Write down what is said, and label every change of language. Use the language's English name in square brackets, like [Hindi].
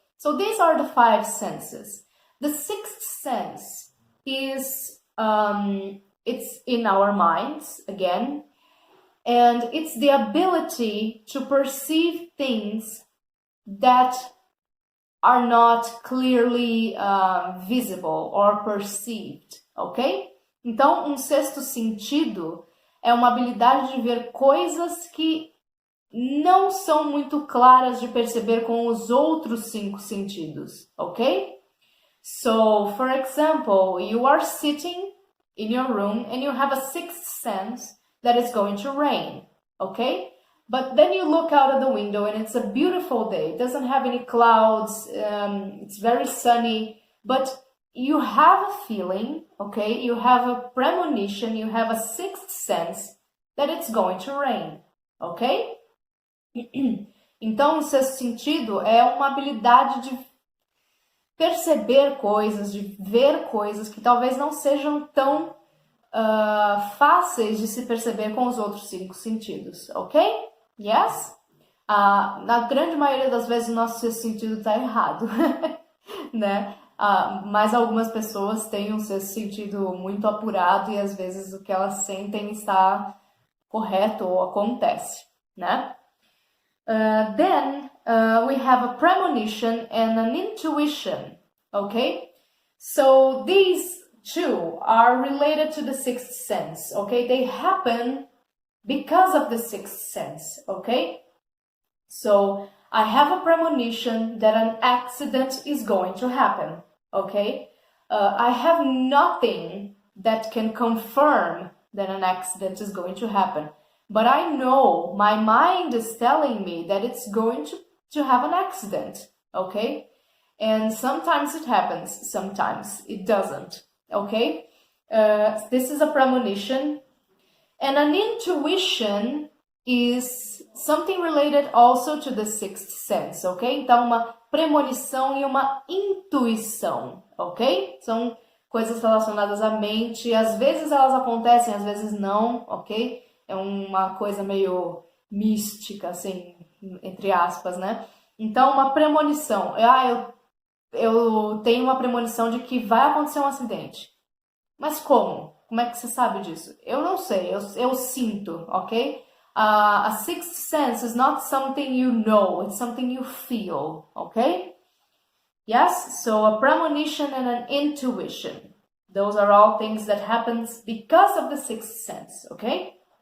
[English] So these are the five senses. The sixth sense is, it's in our minds, again, and it's the ability to perceive things that are not clearly visible or perceived, ok? [Portuguese] Então, sexto sentido é uma habilidade de ver coisas que não são muito claras de perceber com os outros 5 sentidos, ok? [English] So, for example, you are sitting in your room and you have a sixth sense that it's going to rain, okay? But then you look out of the window and it's a beautiful day. It doesn't have any clouds, it's very sunny, but you have a feeling, okay? You have a premonition, you have a sixth sense that it's going to rain, ok? [Portuguese] Então, o sexto sentido é uma habilidade de perceber coisas, de ver coisas que talvez não sejam tão fáceis de se perceber com os outros 5 sentidos, ok? Yes? Na grande maioria das vezes o nosso sexto sentido está errado, né? Mas algumas pessoas têm um sexto sentido muito apurado e às vezes o que elas sentem está correto ou acontece, né? [English] Then we have a premonition and an intuition, okay? So these two are related to the sixth sense, okay? They happen because of the sixth sense, okay? So I have a premonition that an accident is going to happen, okay? I have nothing that can confirm that an accident is going to happen. But I know my mind is telling me that it's going to have an accident, okay? And sometimes it happens, sometimes it doesn't, okay? This is a premonition. And an intuition is something related also to the sixth sense, ok? [Portuguese] Então, uma premonição e uma intuição, ok? São coisas relacionadas à mente. Às vezes elas acontecem, às vezes não, ok? É uma coisa meio mística, assim, entre aspas, né? Então, uma premonição. Eu tenho uma premonição de que vai acontecer um acidente. Mas como? Como é que você sabe disso? Eu não sei, eu sinto, ok? [English] A sixth sense is not something you know, it's something you feel, ok? Yes? So, a premonition and an intuition. Those are all things that happens because of the sixth sense, ok?